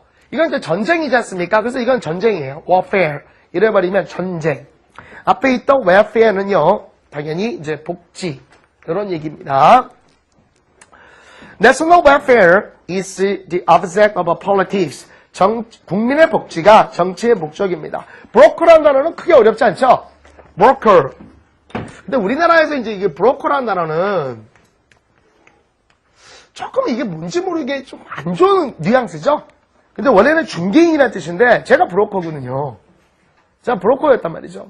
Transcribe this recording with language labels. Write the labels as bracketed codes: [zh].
[ko] 이건 이제 전쟁이지 않습니까? 그래서 이건 전쟁이에요. warfare. 이래버리면 전쟁. 앞에 있던 welfare는요, 당연히 이제 복지. 이런 얘기입니다. [en] National welfare is the object of politics. [ko] 국민의 복지가 정치의 목적입니다. 브로커라는 단어는 크게 어렵지 않죠? 브로커. 근데 우리나라에서 이제 이게 브로커라는 단어는 조금 이게 뭔지 모르게 좀 안 좋은 뉘앙스죠? 근데 원래는 중개인이라는 뜻인데 제가 브로커거든요. 제가 브로커였단 말이죠.